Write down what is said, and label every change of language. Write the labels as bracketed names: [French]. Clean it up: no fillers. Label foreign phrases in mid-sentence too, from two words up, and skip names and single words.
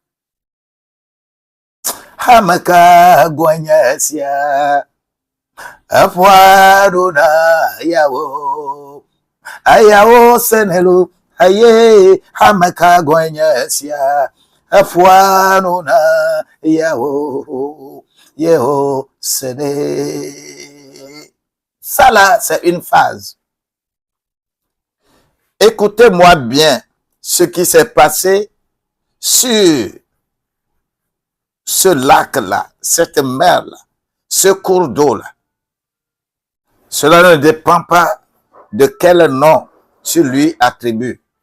[French] hamaka guanyasia, afuanona yawo, ayawo senelu, aye, hamaka guanyasia, afuanona yawo, yeho sene. Ça là, c'est une phase. Écoutez-moi bien ce qui s'est passé sur ce lac-là, cette mer-là, ce cours d'eau-là. Cela ne dépend pas de quel nom tu lui attribues.